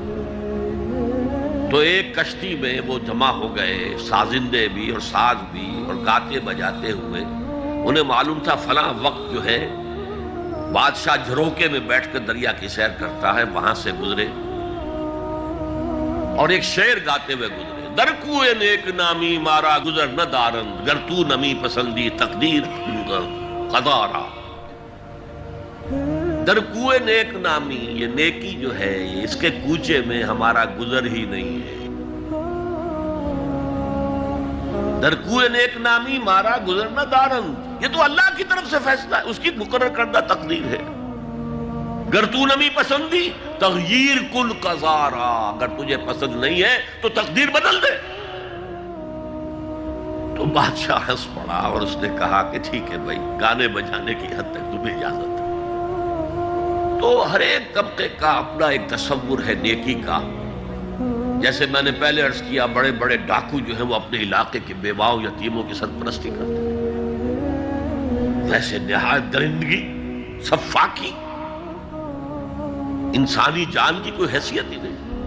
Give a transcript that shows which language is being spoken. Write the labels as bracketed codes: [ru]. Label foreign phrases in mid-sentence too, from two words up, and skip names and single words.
[ur] تو ایک کشتی میں وہ جمع ہو گئے، سازندے بھی اور ساز بھی، اور گاتے بجاتے ہوئے. انہیں معلوم تھا فلاں وقت جو ہے بادشاہ جھروکے میں بیٹھ کر دریا کی سیر کرتا ہے، وہاں سے گزرے اور ایک شعر گاتے ہوئے گزرے. [fa] در کوئے نیک نامی مارا گزر نہ دارند، گر تو نمی پسندی تقدیر قضارا. در کوئے نیک نامی، [ur] یہ نیکی جو ہے اس کے کوچے میں ہمارا گزر ہی نہیں ہے. [fa] در کوئے نیک نامی مارا گزر نہ دارند، [ur] یہ تو اللہ کی طرف سے فیصلہ ہے، اس کی مقرر کردہ تقدیر ہے. [fa] گر تو نمی پسندی تغییر کل قضارا، [ur] اگر تجھے پسند نہیں ہے تو تقدیر بدل دے. تو تو بادشاہ ہنس پڑا اور اس نے کہا کہ ٹھیک ہے بھائی، گانے بجانے کی حد تک تمہیں اجازت ہے۔ تو ہر ایک طبقے کا اپنا ایک تصور ہے نیکی کا۔ جیسے میں نے پہلے عرض کیا، بڑے بڑے ڈاکو جو ہیں وہ اپنے علاقے کے بیواؤں یتیموں کی سرپرستی کرتے ہیں، ویسے نہایت درندگی، سفاکی، انسانی جان کی کوئی حیثیت ہی نہیں۔